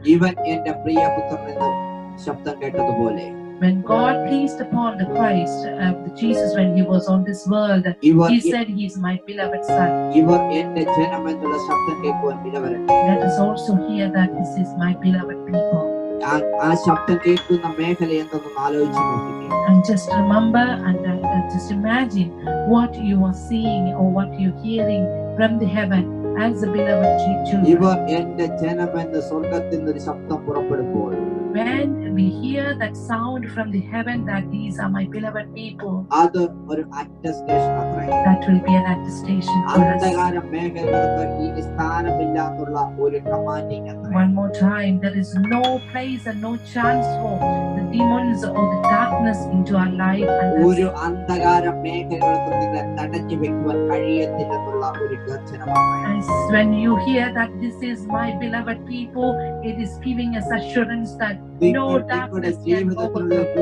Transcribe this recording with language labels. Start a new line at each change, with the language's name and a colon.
Malayalam: ഇവൻ എന്റെ പ്രിയപുത്രൻ എന്ന ശബ്ദം കേട്ടതുപോലെ,
English: when God pleased upon the Christ, the Jesus when He was on this world, He said He is my beloved Son.
Malayalam: ഇവർ എന്റെ ജനം എന്നുള്ള ശബ്ദം കേൾക്കുവാൻ ഇടവരട്ടെ.
English: Let us also hear that this is my beloved people.
Malayalam: ആ ശബ്ദം കേൾക്കുന്ന മേഖല എന്തെന്ന് ആലോചിച്ച് നോക്കിക്കേ.
English: And just remember and just imagine what you are seeing or what you're hearing from the heaven as the beloved children.
Malayalam: ഇവർ എന്റെ ജനം എന്ന സ്വർഗ്ഗത്തിൽ നിന്ന് ഒരു ശബ്ദം പുറപ്പെടുമ്പോൾ,
English: when we hear that sound from the heaven that these are my beloved people,
Malayalam: അത് ഒരു അറ്റസ്റ്റേഷൻ അത്രേ.
English: that will be an attestation for us.
Malayalam: അന്ധകാര മേഖലകൾക്ക് ഇനി സ്ഥാനമില്ലാത്തുള്ള ഒരു കമാൻഡിംഗ് അത്രേ.
English: One more time, there is no place and no chance for the demons or the darkness into our life.
Malayalam: ഒരു അന്ധകാര മേഖലകൾക്ക് നിങ്ങളെ തടഞ്ഞു വെക്കുവാൻ കഴിയത്തില്ലെന്നുള്ള ഒരു ഗർജനമാണ്.
English: When you hear that this is my beloved people, it is giving us assurance that no darkness can overcome.